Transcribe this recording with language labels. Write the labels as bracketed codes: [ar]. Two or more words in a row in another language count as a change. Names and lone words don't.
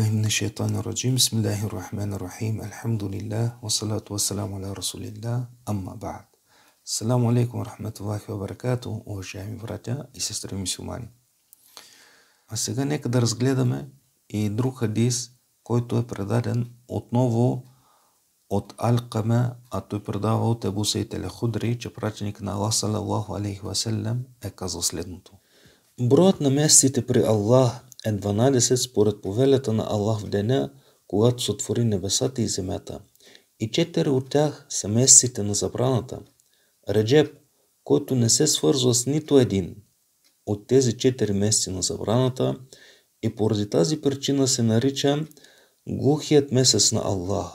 [ar] الشيطان الرجيم بسم الله الرحمن الرحيم الحمد لله والصلاة والسلام على رسول الله أما بعد. السلام عليكم ورحمة الله وبركاته, [bg] уважаеми братя и сестри мюсюлмани. А сега нека да разгледаме и друг хадис, който е предаден отново от Алкама, а той предава от Абу Саид ал-Худри, че пратеник на Аллах [ar] صلى الله عليه وسلم [bg] е казал следното. Броят на месеците при Аллах е 12 според повелята на Аллах в деня, когато сътвори небесата и земята. И 4 от тях са месеците на забраната. Реджеб, който не се свързва с нито един от тези 4 месеци на забраната, и поради тази причина се нарича глухият месец на Аллах.